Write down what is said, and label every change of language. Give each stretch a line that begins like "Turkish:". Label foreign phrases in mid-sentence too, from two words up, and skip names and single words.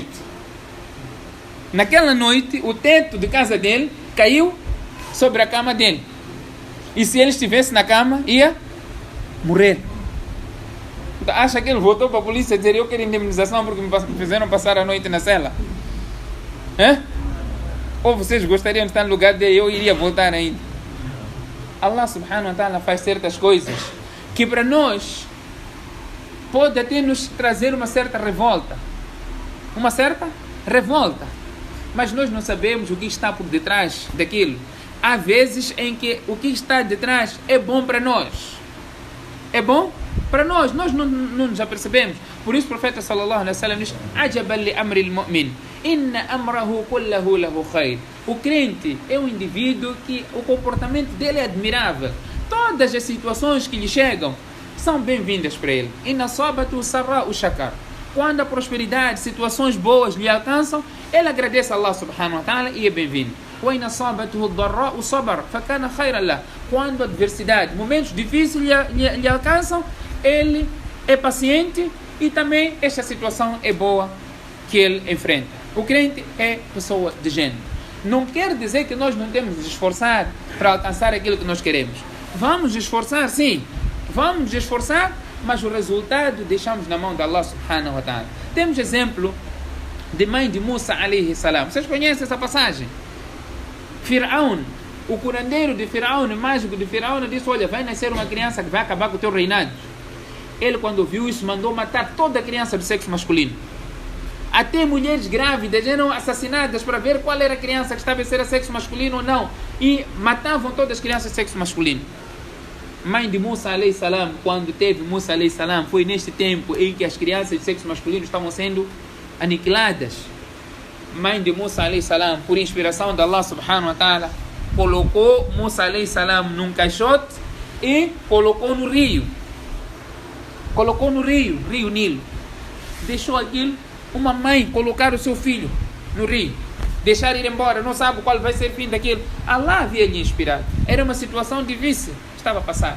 Portuguese: Naquela noite, o teto de casa dele caiu sobre a cama dele. E se ele estivesse na cama, ia morrer. Acha que ele voltou para a polícia dizer, eu quero indemnização porque me fizeram passar a noite na cela? Ou vocês gostariam de estar no lugar dele? Eu iria voltar ainda. Allah
Arabic: سبحانه وتعالى
Portuguese: faz certas coisas que para nós pode até nos trazer uma certa revolta. Uma certa revolta. Mas nós não sabemos o que está por detrás daquilo. Há vezes em que o que está detrás é bom para nós. É bom para nós. Nós não nos apercebemos. Por isso o profeta
Arabic: صلى الله عليه وسلم
Portuguese: diz:
Arabic: "عجبا لأمر المؤمن إن أمره كله له خير."
Portuguese: O crente é um indivíduo que o comportamento dele é admirável. Todas as situações que lhe chegam são bem-vindas para ele.
Arabic: إن أصابته سراء شكر.
Portuguese: Quando a prosperidade, situações boas lhe alcançam, ele agradece a Allah
Arabic: سبحانه وتعالى
Portuguese: e é bem-vindo. Quando a adversidade, momentos difíceis lhe alcançam, ele é paciente e também esta situação é boa que ele enfrenta. O crente é pessoa de gênero. Não quer dizer que nós não temos de esforçar para alcançar aquilo que nós queremos. Vamos esforçar, sim. Vamos esforçar, mas o resultado deixamos na mão de Allah
Arabic: سبحانه وتعالى.
Portuguese: Temos exemplo de mãe de Musa
Arabic: عليه السلام.
Portuguese: Vocês conhecem essa passagem? Firaun, o curandeiro de Firaun, o mágico de Firaun, disse: olha, vai nascer uma criança que vai acabar com o teu reinado. Ele, quando viu isso, mandou matar toda criança do sexo masculino. Até mulheres grávidas eram assassinadas para ver qual era a criança que estava a ser a sexo masculino ou não. E matavam todas as crianças de sexo masculino. Mãe de Musa
Arabic: عليه السلام,
Portuguese: quando teve Musa
Arabic: عليه السلام,
Portuguese: foi neste tempo em que as crianças de sexo masculino estavam sendo aniquiladas. Mãe de Musa
Arabic: عليه السلام,
Portuguese: por inspiração de Allah
Arabic: سبحانه وتعالى,
Portuguese: colocou Musa
Arabic: عليه السلام
Portuguese: num caixote e colocou no rio. Colocou no rio Nilo. Deixou aquilo, uma mãe colocar o seu filho no rio, deixar ir embora, não sabe qual vai ser o fim daquilo. Allah havia lhe inspirado. Era uma situação difícil que estava a passar.